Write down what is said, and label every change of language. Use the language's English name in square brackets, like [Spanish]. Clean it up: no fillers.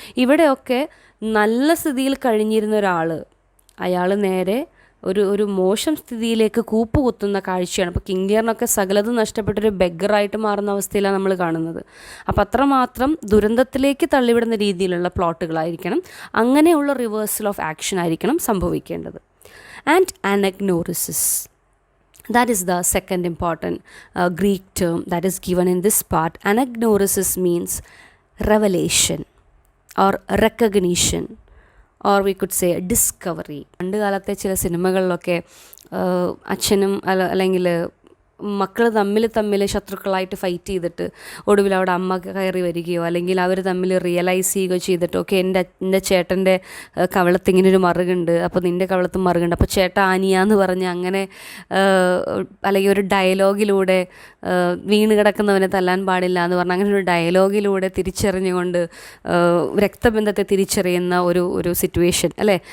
[Malayalam] ഇവിടെയൊക്കെ നല്ല സ്ഥിതിയിൽ കഴിഞ്ഞിരുന്ന ഒരാൾ, അയാൾ നേരെ ഒരു മോശം സ്ഥിതിയിലേക്ക് കൂപ്പുകുത്തുന്ന കാഴ്ചയാണ്. അപ്പോൾ കിങ് ലിയറിനൊക്കെ സകലതും നഷ്ടപ്പെട്ടൊരു ബെഗറായിട്ട് മാറുന്ന അവസ്ഥയിലാണ് നമ്മൾ കാണുന്നത്. അപ്പോൾ അത്രമാത്രം ദുരന്തത്തിലേക്ക് തള്ളിവിടുന്ന രീതിയിലുള്ള പ്ലോട്ടുകളായിരിക്കണം, അങ്ങനെയുള്ള റിവേഴ്സൽ ഓഫ് ആക്ഷൻ ആയിരിക്കണം സംഭവിക്കേണ്ടത്. [English] And anagnorisis, that is the second important Greek term that is given in this part. Anagnoresis means revelation or recognition, or we could say discovery. [Malayalam] പണ്ട് കാലത്തെ ചില സിനിമകളിലൊക്കെ അച്ഛനും അല്ലെങ്കിൽ മക്കൾ തമ്മിൽ ശത്രുക്കളായിട്ട് ഫൈറ്റ് ചെയ്തിട്ട് ഒടുവിൽ അവിടെ അമ്മ കയറി വരികയോ അല്ലെങ്കിൽ അവർ തമ്മിൽ റിയലൈസ് ചെയ്യുകയോ ചെയ്തിട്ട്, ഓക്കെ എൻ്റെ ചേട്ടൻ്റെ കവളത്ത് ഇങ്ങനൊരു മറുകുണ്ട്, അപ്പോൾ നിൻ്റെ കവളത്തും മറുകുണ്ട്, അപ്പോൾ ചേട്ട ആനിയാന്ന് പറഞ്ഞ് അങ്ങനെ, അല്ലെങ്കിൽ ഒരു ഡയലോഗിലൂടെ വീണ് കിടക്കുന്നവനെ തല്ലാൻ പാടില്ല എന്ന് പറഞ്ഞാൽ അങ്ങനെ ഒരു ഡയലോഗിലൂടെ തിരിച്ചറിഞ്ഞുകൊണ്ട് രക്തബന്ധത്തെ തിരിച്ചറിയുന്ന ഒരു സിറ്റുവേഷൻ അല്ലേ.